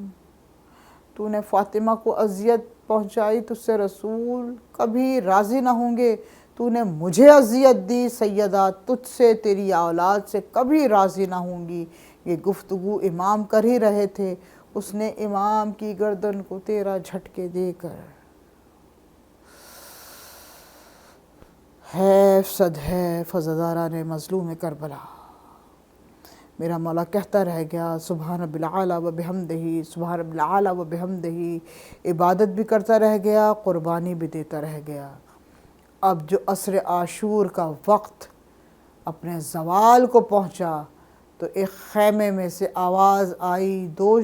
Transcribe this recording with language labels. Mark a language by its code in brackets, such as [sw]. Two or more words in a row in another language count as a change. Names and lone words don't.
[ur] تو نے فاطمہ کو اذیت پہنچائی، تجھ سے رسول کبھی راضی نہ ہوں گے۔ تو نے مجھے اذیت دی سیدہ، تجھ سے تیری اولاد سے کبھی راضی نہ ہوں گی۔ یہ گفتگو امام کر ہی رہے تھے، اس نے امام کی گردن کو 13 جھٹکے دے کر حیف صد حیف عزاداران مظلوم کربلا۔ میرا مولا کہتا رہ گیا، [ar] سبحان رب العالی و بحمدہ، سبحان رب العالی و بحمدہ، [ur] عبادت بھی کرتا رہ گیا، قربانی بھی دیتا رہ گیا۔ اب جو عصر عاشور کا وقت اپنے زوال کو پہنچا تو ایک خیمے میں سے آواز آئی، 2